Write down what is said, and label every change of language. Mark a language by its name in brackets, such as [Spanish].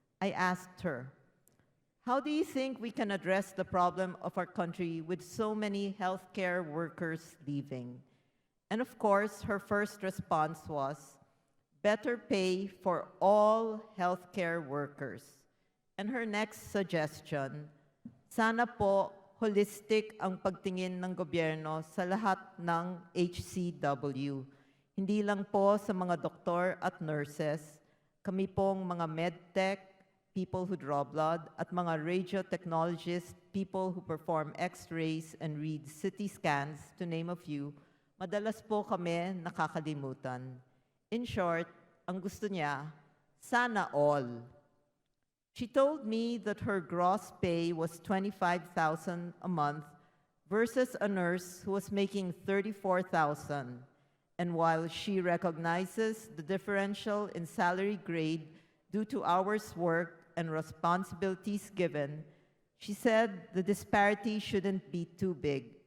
[English] I asked her, how do you think we can address the problem of our country with so many healthcare workers leaving? And of course, her first response was, better pay for all healthcare workers. And her next suggestion, [Filipino] sana po holistic ang pagtingin ng gobyerno sa lahat ng HCW. Hindi lang po sa mga doktor at nurses, kami pong mga medtech, [English] people who draw blood, [Filipino] at mga radiotechnologists, [English] people who perform x-rays and read CT scans, to name a few, [Filipino] madalas po kami nakakalimutan. [English] In short, [Filipino] ang gusto niya, sana all. [English] She told me that her gross pay was $25,000 a month versus a nurse who was making $34,000. And while she recognizes the differential in salary grade due to hours worked and responsibilities given, she said the disparity shouldn't be too big.